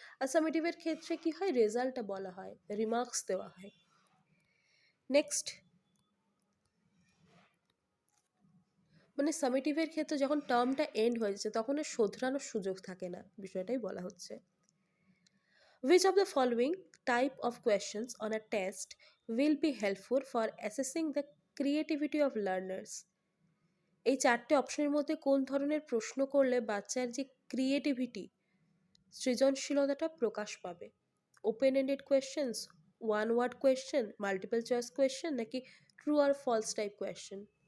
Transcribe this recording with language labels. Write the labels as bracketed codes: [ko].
[bn] আর সামেটিভের ক্ষেত্রে কি হয়? রেজাল্টটা বলা হয়, রিমার্কস দেওয়া হয়। নেক্সট, মানে সামেটিভের ক্ষেত্রে যখন টার্মটা এন্ড হয়ে যাচ্ছে তখন আর শোধরানোর সুযোগ থাকে না, বিষয়টাই বলা হচ্ছে। [en] Which of the following type of questions on a test will be helpful for assessing the creativity of learners? [bn] এই চারটে অপশনের মধ্যে কোন ধরনের প্রশ্ন করলে বাচ্চার যে ক্রিয়েটিভিটি, সৃজনশীলতাটা প্রকাশ পাবে? Open ended questions, one word question, multiple choice question, নাকি ট্রু আর ফলস টাইপ কোয়েশ্চেন?